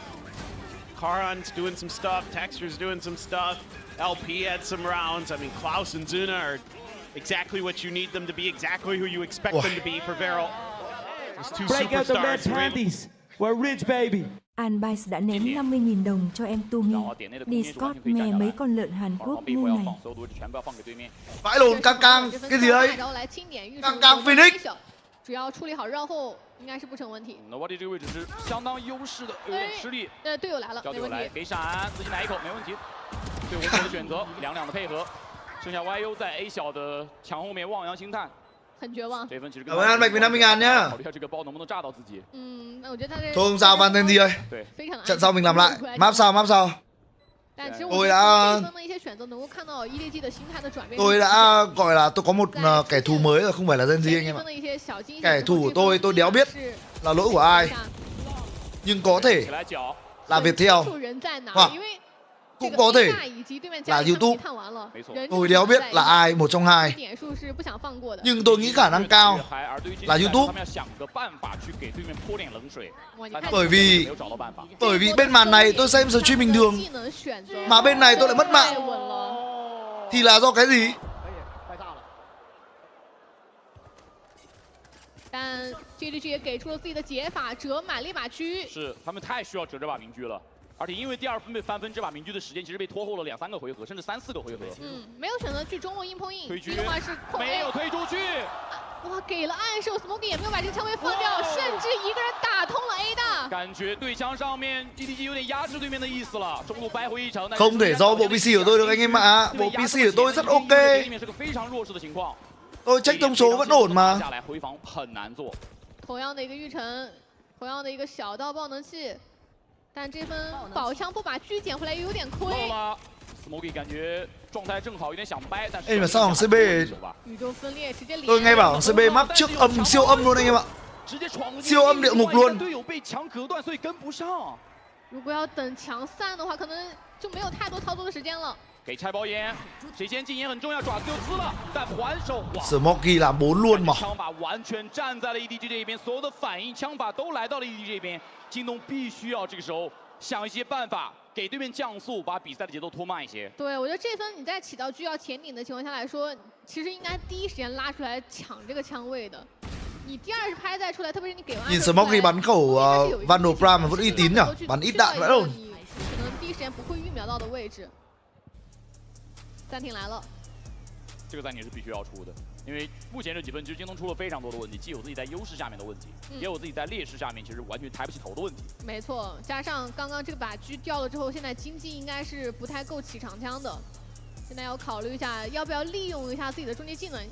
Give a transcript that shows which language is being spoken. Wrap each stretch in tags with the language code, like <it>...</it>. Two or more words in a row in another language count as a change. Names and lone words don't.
<en>Karan's doing some stuff, Texture's doing some stuff, LP had some rounds. I mean, Klaus and Zuna are exactly what you need them to be, exactly who you expect them to be for Beryl. Those two superstars win. We're rich, baby.</en> <vi>Anbice đã ném 50.000 đồng cho em Tumi. Discord nghe mấy con lợn Hàn Quốc ngu này. Vãi lồn căng căng, cái gì đấy? Căng căng Phoenix.</vi> <zh>只要处理好绕后，应该是不成问题。 Nobody 这个位置是相当优势的，有点吃力。队友来了，没问题。给闪，自己来一口，没问题。队伍做的选择，两的配合。剩下 YU 在 A 小的墙后面望洋兴叹。很绝望。这分其实</zh> <vi>Cảm ơn anh Bạch vì 50.000 nhá.</vi> <zh>考虑一下这个包能不能炸到自己。那我觉得他这</zh> <vi>Thôi không sao, Van Gen.G ơi. Trận sau mình làm lại. Map sau.</vi> <zh>但其实我觉得这分的一些选择能够看到 EDG 的心态的转变。</zh> <vi>Tôi đã gọi là tôi có một kẻ thù mới rồi, không phải là Gen.G anh em ạ. Kẻ thù của tôi đéo biết là lỗi của ai, nhưng có thể là Viettel hoặc cũng có thể là YouTube. Tôi đéo biết là ai, một trong hai. Nhưng tôi nghĩ khả năng cao là YouTube. Bởi vì bên màn này tôi xem stream bình thường, mà bên này tôi lại mất mạng. Thì là do cái gì?</vi> <zh>但 GEN.G 也给出了自己的解法，折满了一把狙。是，他们太需要折这把明狙了。 而且因为第二分被翻分，这把明狙的时间其实被拖后了2-3个回合，甚至3-4个回合。没有选择去中路硬碰硬，推狙的话是没有推出去。哇，给了暗示 ，Smoky 也没有把这个枪位放掉，甚至一个人打通了 A 的。感觉对枪上面 EDG 有点压制对面的意思了，中路掰回一城。</zh> <vi>Không thể do bộ PC của tôi được anh em ạ. Bộ PC của tôi rất ok. Tôi check thông số vẫn ổn mà.</vi> <zh>回防很难做。同样的一个玉成，同样的一个小刀爆能器。但这分宝枪不把狙捡回来，又有点亏。 Smoky 感觉状态正好，有点想掰，但是。</zh> <vi>Ê mà sao thằng CB</vi> <zh>宇宙分裂直接连。</zh> <vi>Tôi nghe bảo thằng CB map trước âm siêu âm luôn anh em ạ. Siêu âm địa ngục luôn.</vi> <zh>队友被墙隔断，所以跟不上。如果要等墙散的话，可能就没有太多操作的时间了。给拆包烟，谁先禁烟很重要，爪子就撕了，但还手。</zh> <vi>Smoky làm 4 luôn mà.</vi> <zh>枪法完全站在了 EDG 这一边，所有的反应枪法都来到了 EDG 这边。京东必须要这个时候想一些办法，给对面降速，把比赛的节奏拖慢一些。对，我觉得这分你在起到狙要前顶的情况下来說，其實應該第一時間拉出來搶這個槍位的。你第二拍再出來，特別是你給完。</zh> <vi>Nhìn Smoky bắn khẩu Vandal Prime mà vẫn uy tín nhỉ? Bắn ít đạn vậy rồi.</vi> <zh>第一时间不会预瞄到的位置。暂停来了，这个暂停是必须要出的，因为目前这几分其实京东出了非常多的问题，既有自己在优势下面的问题，也有自己在劣势下面其实完全抬不起头的问题。没错，加上刚刚这把狙掉了之后，现在经济应该是不太够起长枪的，现在要考虑一下要不要利用一下自己的终结技能。</zh>